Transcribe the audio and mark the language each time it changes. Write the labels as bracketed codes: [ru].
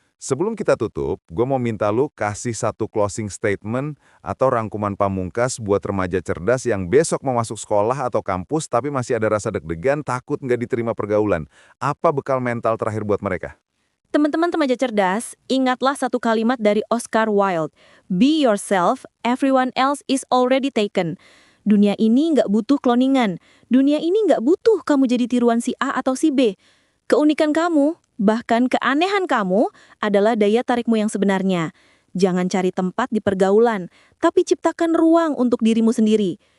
[id] Sebelum kita tutup, gue mau minta lu kasih satu closing statement atau rangkuman pamungkas buat remaja cerdas yang besok mau masuk sekolah atau kampus tapi masih ada rasa deg-degan, takut nggak diterima pergaulan. Apa bekal mental terakhir buat mereka? Teman-teman remaja cerdas, ingatlah satu kalimat dari Oscar Wilde. [en] Be yourself, everyone else is already taken. [id] Dunia ini nggak butuh kloningan. Dunia ini nggak butuh kamu jadi tiruan si A atau si B. Keunikan kamu, bahkan keanehan kamu, adalah daya tarikmu yang sebenarnya. Jangan cari tempat di pergaulan, tapi ciptakan ruang untuk dirimu sendiri.